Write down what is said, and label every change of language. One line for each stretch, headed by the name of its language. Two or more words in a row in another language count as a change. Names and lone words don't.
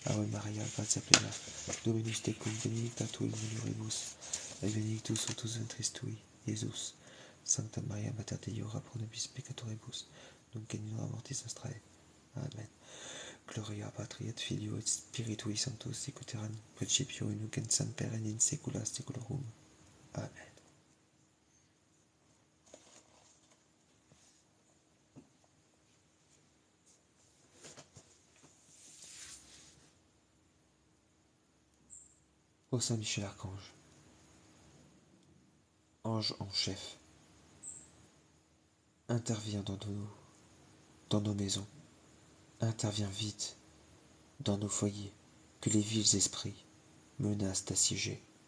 Latin: Ave Maria, gratia plena, Dominus tecum, benedicta tu in mulieribus, et benedictus fructus ventris tui, Iesus. Sancta Maria, Mater Dei, ora pro nobis peccatoribus, nunc et in hora mortis nostrae. Amen. Gloria Patri et Filio et Spiritui Sanctus, sicut erat in principio et nunc et semper et in saecula saeculorum. Amen.
French: Ô Saint Michel Archange, ange en chef, interviens dans nos maisons, interviens vite dans nos foyers, que les vils esprits menacent d'assiéger.